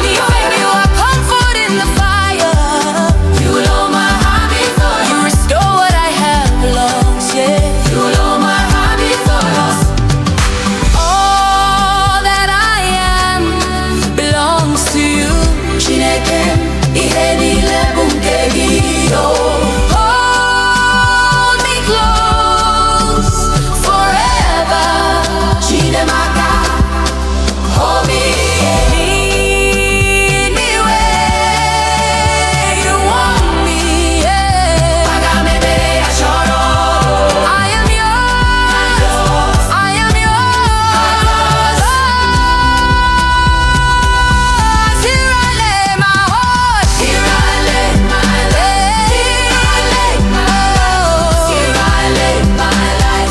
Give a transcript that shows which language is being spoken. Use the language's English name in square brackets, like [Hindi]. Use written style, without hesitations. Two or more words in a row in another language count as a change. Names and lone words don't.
[English] Even you are comfort in the fire. You know my heart before You restore what I have lost. Yeah. You know my heart before us. All that I am belongs to you. [Igbo] Chineke, ihe niile bụ nke gị, [English] oh. Hold me close forever. Chinemaka, hold me. Lead me where you want me. Yeah. [Igbo] Aga m ebe ya chọrọ. [English] I am yours. I am yours. Here I lay my heart. Here I lay my life. Here I lay my life. Here I lay my life.